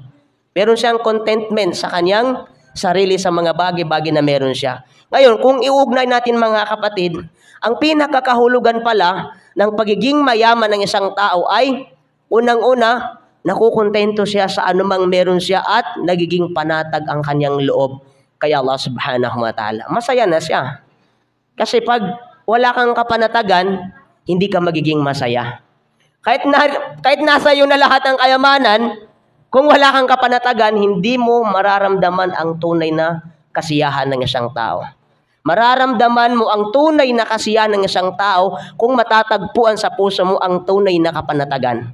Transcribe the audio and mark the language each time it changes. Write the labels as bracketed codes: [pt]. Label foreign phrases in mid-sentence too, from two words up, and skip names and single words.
[tl] Meron siyang contentment sa kanyang sarili sa mga bagay-bagay na meron siya. Ngayon, kung iugnay natin mga kapatid, ang pinakakahulugan pala ng pagiging mayaman ng isang tao ay unang-una, nakukontento siya sa anumang meron siya at nagiging panatag ang kanyang loob kay [ar] الله سبحانه وتعالى. [tl] Masaya na siya. Kasi pag wala kang kapanatagan, hindi ka magiging masaya. Kahit nasa iyo na lahat ng kayamanan, kung wala kang kapanatagan, hindi mo mararamdaman ang tunay na kasiyahan ng isang tao. Mararamdaman mo ang tunay na kasiyahan ng isang tao kung matatagpuan sa puso mo ang tunay na kapanatagan.